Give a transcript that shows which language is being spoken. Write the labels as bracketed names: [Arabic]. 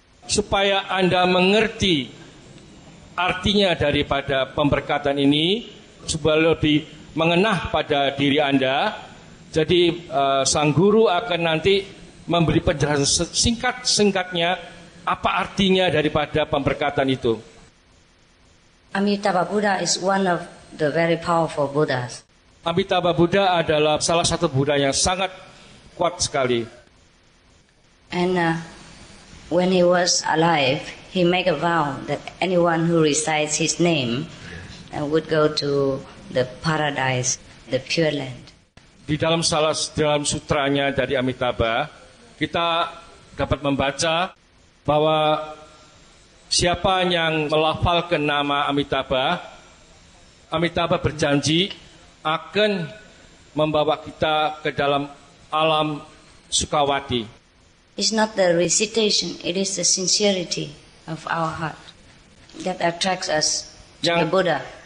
[Indonesian] Supaya Anda mengerti artinya daripada pemberkatan ini, supaya lebih mengenah pada diri Anda, jadi sang guru akan nanti memberi penjelasan singkat-singkatnya apa artinya daripada pemberkatan itu. [English] Amitabha Buddha is one of the very powerful Buddhas. [Indonesian] Amitabha Buddha adalah salah satu Buddha yang sangat kuat sekali. [English] And when he was alive, he made a vow that anyone who recites his name would go to the paradise, the pure land. [Indonesian] Di dalam dalam sutranya dari Amitabha, kita dapat membaca bahwa siapa yang melafalkan nama Amitabha, Amitabha berjanji akan membawa kita ke dalam alam Sukawati. [English] It's not the recitation, it is the sincerity of our heart that attracts us to the Buddha.